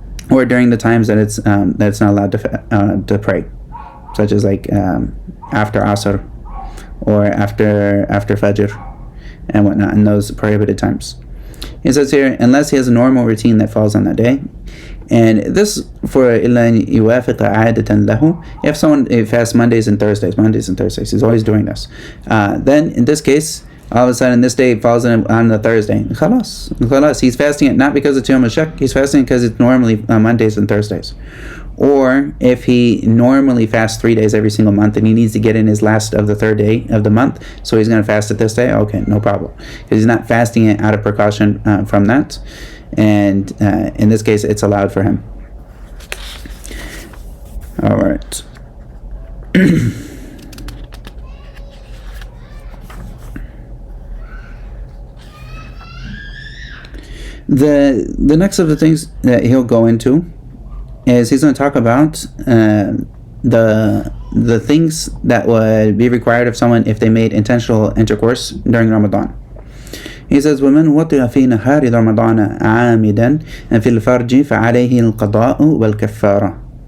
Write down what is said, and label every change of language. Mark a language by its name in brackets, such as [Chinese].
[English] Or during the times that it's not allowed to pray, such as like after Asr or after Fajr and whatnot, in those prohibited times. He says here, unless he has a normal routine that falls on that day. And this for [Arabic] إِلَّا يُوَافِقَ عَادَةً لَهُ. [English] If someone fasts Mondays and Thursdays, he's always doing this. Then in this case, all of a sudden this day falls on the Thursday. Khalas. He's fasting it not because it's Yom HaShak, he's fasting it because it's normally Mondays and Thursdays. Or if he normally fasts 3 days every single month and he needs to get in his last of the 3rd day of the month, so he's going to fast it this day, okay, no problem. Because he's not fasting it out of precaution from that. And in this case, it's allowed for him. Alright. The next of the things that he'll go into is he's going to talk about the things that would be required of someone if they made intentional intercourse during Ramadan. He says, [Arabic] وَمَنْ وَطِئَ فِي نَهَارِ رَمَضَانَ عَامِدًا فِي الْفَرْجِ فَعَلَيْهِ الْقَضَاءُ وَالْكَفَّارَةُ.